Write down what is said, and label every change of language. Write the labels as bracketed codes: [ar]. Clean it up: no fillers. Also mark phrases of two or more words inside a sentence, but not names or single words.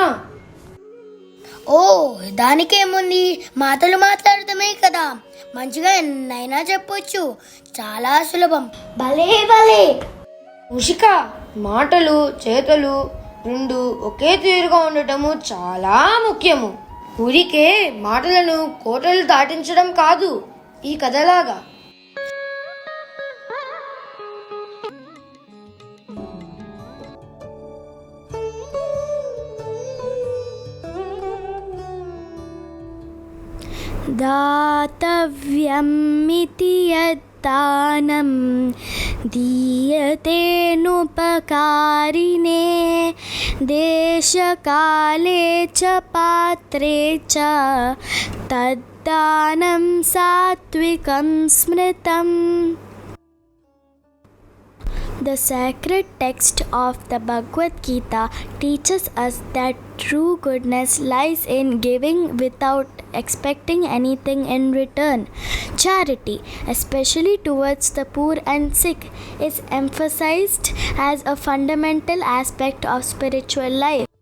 [te] ఓ, దానికేముంది, మాటలు మాట్లాడటమే కదా, మంచిగా ఎన్నైనా చెప్పొచ్చు, చాలా సులభం. భలే భలే ఉషిక, మాటలు చేతలు రెండు ఒకే తీరుగా ఉండటము చాలా ముఖ్యము. ఊరికే మాటలను కోటలు దాటించడం కాదు ఈ కథలాగా. [sa] दातव्यमिति यद्दानं दीयतेनुपकारिणे देशकाले च पात्रे च तद्दानं सात्विकं स्मृतम्. [en] The sacred text of the Bhagavad Gita teaches us that true goodness lies in giving without expecting anything in return. Charity, especially towards the poor and sick, is emphasized as a fundamental aspect of spiritual life.